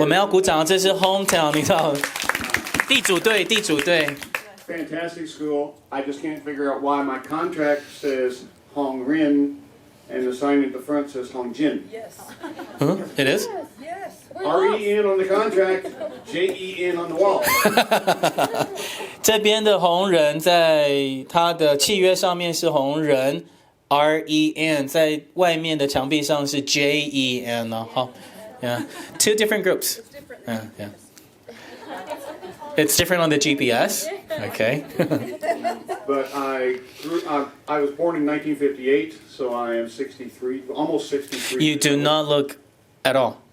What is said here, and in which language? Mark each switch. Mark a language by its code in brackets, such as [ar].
[zh] 我们要鼓掌，这是 hometown，你知道，地主队，地主队。 [en] Fantastic school. I just can't figure out why my contract says Hong Rin and the sign at the front says Hong Jin. Yes, Huh? It is. yes. R-E-N on the contract, J-E-N on the wall. [zh] 这边的红人在他的契约上面是红人 REN， 在外面的墙壁上是 JEN 呢。好 [en] ，Yeah, two different groups. Yeah. It's different on the GPS. Okay. But I was born in 1958, so I am 63, almost 63. You do not look at all.